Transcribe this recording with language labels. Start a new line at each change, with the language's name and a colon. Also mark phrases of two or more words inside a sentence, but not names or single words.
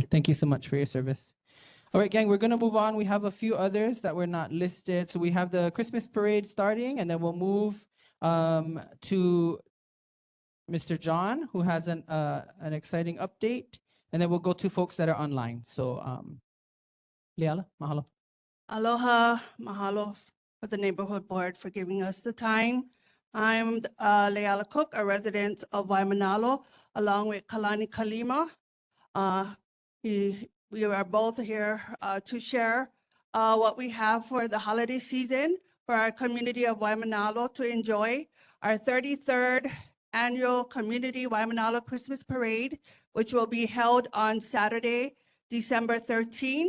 English: Thank you so much for your service. All right, gang, we're going to move on. We have a few others that were not listed. So we have the Christmas parade starting, and then we'll move to Mr. John, who has an exciting update, and then we'll go to folks that are online. So Leala, mahalo. Aloha, mahalo for the neighborhood board for giving us the time. I'm Leala Cook, a resident of Waimānalo, along with Kalani Kalima. We are both here to share what we have for the holiday season for our community of Waimānalo to enjoy our 33rd annual Community Waimānalo Christmas Parade, which will be held on Saturday, December 13.